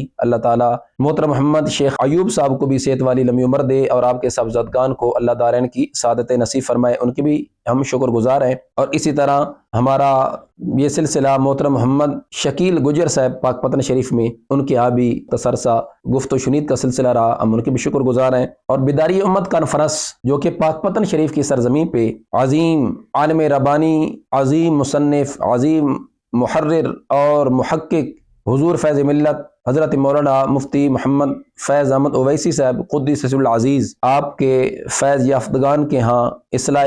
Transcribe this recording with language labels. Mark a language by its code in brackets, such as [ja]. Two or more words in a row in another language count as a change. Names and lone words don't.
[ur] اللہ تعالیٰ محترم محمد شیخ ایوب صاحب کو بھی صحت والی لمبی عمر دے اور آپ کے صاحبزادگان کو اللہ دارین کی سعادت نصیب فرمائے، ان کی بھی ہم شکر گزار ہیں۔ اور اسی طرح ہمارا یہ سلسلہ محترم محمد شکیل گجر صاحب پاک پتن شریف میں، ان کے یہاں بھی تسرسہ گفت و شنید کا سلسلہ رہا، ہم ان کے بھی شکر گزار ہیں۔ اور بیداری امت کانفرنس جو کہ پاک پتن شریف کی سرزمین پہ عظیم عالم ربانی، عظیم مصنف، عظیم محرر اور محقق حضور فیض ملت حضرت مولانا مفتی محمد فیض احمد اویسی صاحب [ar] قدس سر العزیز، [ur] آپ کے فیض یافتگان کے ہاں اصلاح